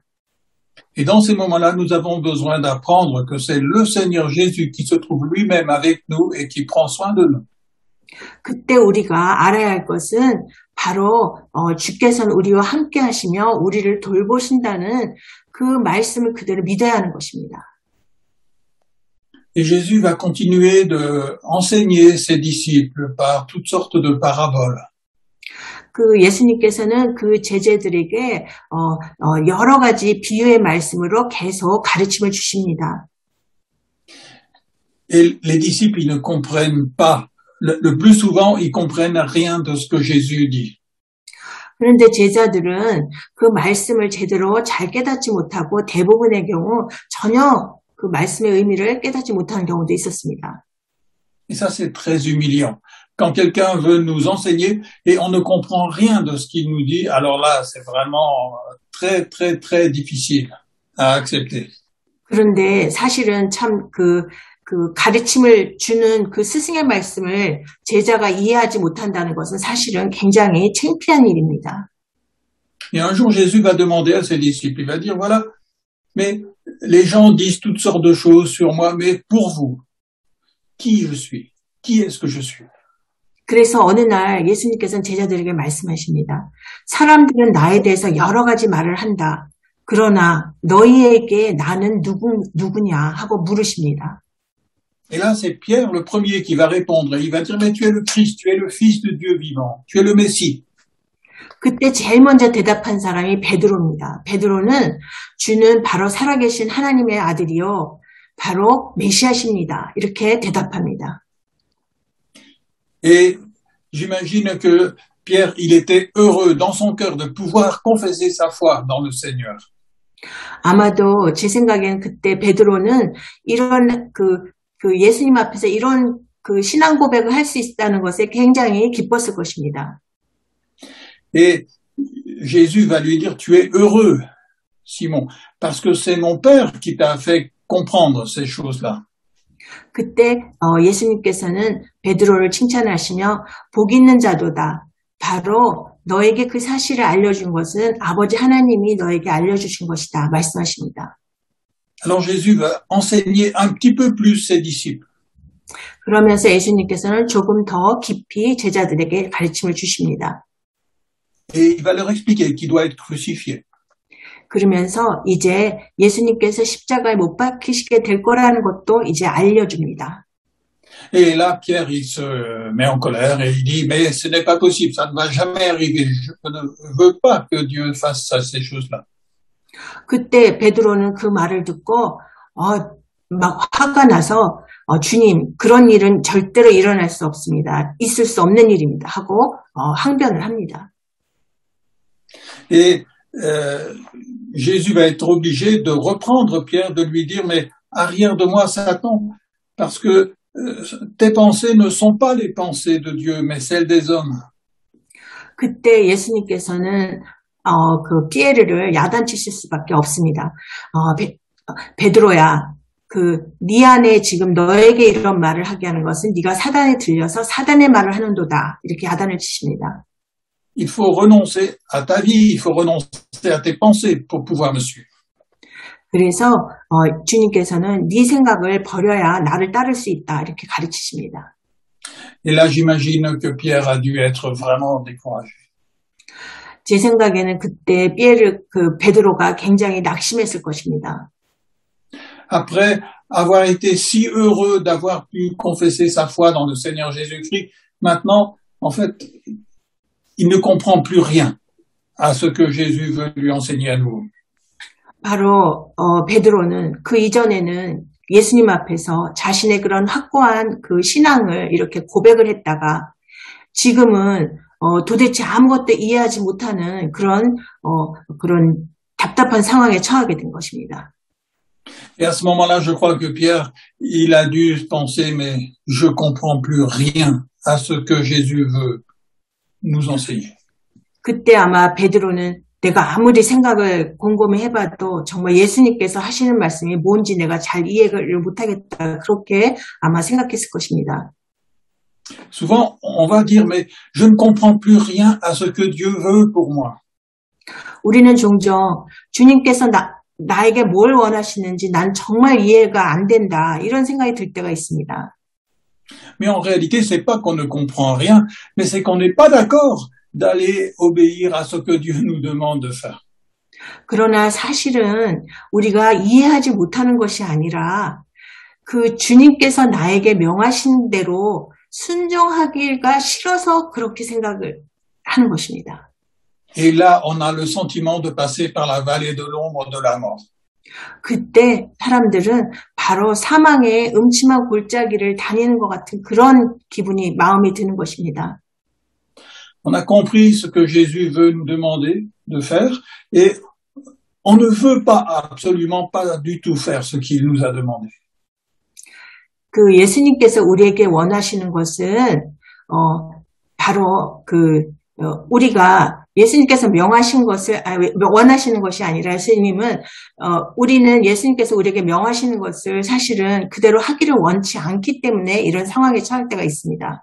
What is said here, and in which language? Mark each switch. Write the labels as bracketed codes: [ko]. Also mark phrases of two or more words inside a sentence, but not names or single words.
[fr] Et dans ces moments-là, nous avons besoin d'apprendre que c'est le Seigneur Jésus qui se trouve lui-même avec nous et qui prend soin de nous. [ko] 그때 우리가 알아야 할 것은 바로 주께서는 우리와 함께 하시며 우리를 돌보신다는 그 말씀을 그대로 믿어야 하는 것입니다. [fr] Et Jésus va continuer de enseigner ses disciples par toutes sortes de paraboles. [ko] 그 예수님께서는 그 제자들에게 여러 가지 비유의 말씀으로 계속 가르침을 주십니다. [fr] Et les disciples, ils ne comprennent pas. Le plus souvent, ils comprennent rien de ce que Jésus dit. [ko] 그런데 제자들은 그 말씀을 제대로 잘 깨닫지 못하고 대부분의 경우 전혀 그 말씀의 의미를 깨닫지 못하는 경우도 있었습니다. [fr] Et ça, c'est très humiliant. Quand quelqu'un veut nous enseigner et on ne comprend rien de ce qu'il nous dit, alors là, c'est vraiment très, très, très difficile à accepter. [ko] 그런데 사실은 참 그 가르침을 주는 그 스승의 말씀을 제자가 이해하지 못한다는 것은 사실은 굉장히 창피한 일입니다. [fr] Et un jour, Jésus va demander à ses disciples, il va dire, voilà, mais les gens disent toutes sortes de choses sur moi, mais pour vous, qui je suis? Qui est-ce que je suis? [ko] 그래서 어느 날 예수님께서는 제자들에게 말씀하십니다. 사람들은 나에 대해서 여러 가지 말을 한다. 그러나 너희에게 나는 누구냐 하고 물으십니다. [fr] Et là, c'est Pierre le premier qui va répondre. Il va dire, mais tu es le Christ, tu es le Fils de Dieu vivant, tu es le Messie. [ko] 그때 제일 먼저 대답한 사람이 베드로입니다. 베드로는 주는 바로 살아계신 하나님의 아들이요. 바로 메시아십니다. 이렇게 대답합니다. [fr] Et j'imagine que Pierre, il était heureux dans son cœur de pouvoir confesser sa foi dans le Seigneur. [ko] 아마도 제 생각엔 그때 베드로는 이런 그 예수님 앞에서 이런 그 신앙 고백을 할 수 있다는 것에 굉장히 기뻤을 것입니다. [fr] Et Jésus va lui dire, tu es heureux, Simon, parce que c'est mon Père qui t'a fait comprendre ces choses-là. [ko] 그때 예수님께서는 베드로를 칭찬하시며 복 있는 자도다. 바로 너에게 그 사실을 알려준 것은 아버지 하나님이 너에게 알려주신 것이다. 말씀하십니다. [fr] Alors Jésus va enseigner un petit peu plus ses disciples. [ko] 그러면서 예수님께서는 조금 더 깊이 제자들에게 가르침을 주십니다. [fr] Et il va leur expliquer qu'il doit être crucifié. [ko] 그러면서 이제 예수님께서 십자가에 못 박히시게 될 거라는 것도 이제 알려줍니다. [fr] Et là, Pierre, il se met en colère et il dit, mais ce n'est pas possible, ça ne va jamais arriver. Je ne veux pas que Dieu fasse ça, ces choses-là. [ko] 그때 베드로는 그 말을 듣고 막 화가 나서 주님, 그런 일은 절대로 일어날 수 없습니다. 있을 수 없는 일입니다. 하고 항변을 합니다. [fr] Et Jésus va être obligé de reprendre Pierre, de lui dire, mais arrière de moi, Satan, parce que tes pensées ne sont pas les pensées de Dieu, mais celles des hommes. [ko] 그때 예수님께서는 그 피에르를 야단치실 수밖에 없습니다. 베드로야, 네 안에 지금 너에게 이런 말을 하게 하는 것은 네가 사단에 들려서 사단의 말을 하는도다. 이렇게 야단을 치십니다. [fr] Il faut renoncer à ta vie, il faut renoncer à tes pensées pour pouvoir me suivre. [ko] 그래서 주님께서는 네 생각을 버려야 나를 따를 수 있다. 이렇게 가르치십니다. [fr] Et là, j'imagine que Pierre a dû être vraiment découragé. [ko] 제 생각에는 그때 베드로가 굉장히 낙심했을 것입니다. [fr] Après avoir été si heureux d'avoir pu confesser sa foi dans le Seigneur Jésus-Christ, maintenant, en fait, il ne comprend plus rien à ce que Jésus veut lui enseigner à nous. [ko] 바로 베드로는 그 이전에는 예수님 앞에서 자신의 그런 확고한 그 신앙을 이렇게 고백을 했다가 지금은 도대체 아무것도 이해하지 못하는 그런 답답한 상황에 처하게 된 것입니다. [fr] Et à ce moment-là, je crois que Pierre, il a dû penser, mais je comprends plus rien à ce que Jésus veut nous enseigner. [ko] 그때 아마 베드로는 내가 아무리 생각을 곰곰이 해봐도 정말 예수님께서 하시는 말씀이 뭔지 내가 잘 이해를 못하겠다. 그렇게 아마 생각했을 것입니다. [fr] Souvent, on va dire, mais je ne comprends plus rien à ce que Dieu veut pour moi. [ko] 우리는 종종 주님께서 나에게 뭘 원하시는지 난 정말 이해가 안 된다. 이런 생각이 들 때가 있습니다. [fr] Mais en réalité, c'est pas qu'on ne comprend rien, mais c'est qu'on n'est pas d'accord d'aller obéir à ce que Dieu nous demande de faire. [ko] 그러나 사실은 우리가 이해하지 못하는 것이 아니라 그 주님께서 나에게 명하신 대로 순종하기가 싫어서 그렇게 생각을 하는 것입니다. [fr] Et là, on a le sentiment de passer par la vallée de l'ombre de la mort. [ko] 그때 사람들은 바로 사망의 음침한 골짜기를 다니는 것 같은 그런 기분이 마음에 드는 것입니다. [fr] On a compris ce que Jésus veut nous demander de faire et on ne veut pas, absolument pas du tout faire ce qu'il nous a demandé. [ko] 그 예수님께서 우리에게 원하시는 것은 바로 우리가 예수님께서 명하신 것을 원하시는 것이 아니라 예수님은 우리는 예수님께서 우리에게 명하시는 것을 사실은 그대로 하기를 원치 않기 때문에 이런 상황에 처할 때가 있습니다.